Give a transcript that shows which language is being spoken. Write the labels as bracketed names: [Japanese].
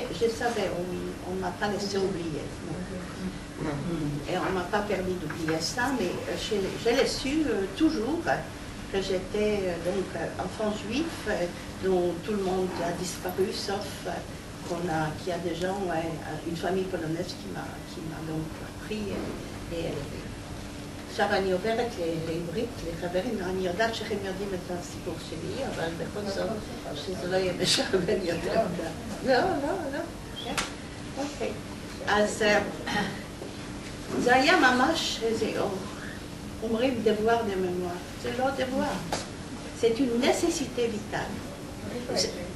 [French] je savais, on ne m'a pas laissé oublier. Et on ne m'a pas permis d'oublier ça, mais je l'ai su toujours que j'étais donc enfant juif, dont tout le monde a disparu, sauf qu'il y a des gens, une famille polonaise qui m'a donc pris et élevé. [Hebrew] עכשיו אני עוברת לעברית, לחברים, אני יודעת שהם יודעים את הסיפור שלי, אבל בכל זאת, שזה לא יהיה משעמם יותר. לא, כן, אוקיי. אז זה היה ממש איזה, אומרים [French] devoir de mémoire, [Hebrew] זה לא devoir, [French] c'est une nécessité vitale.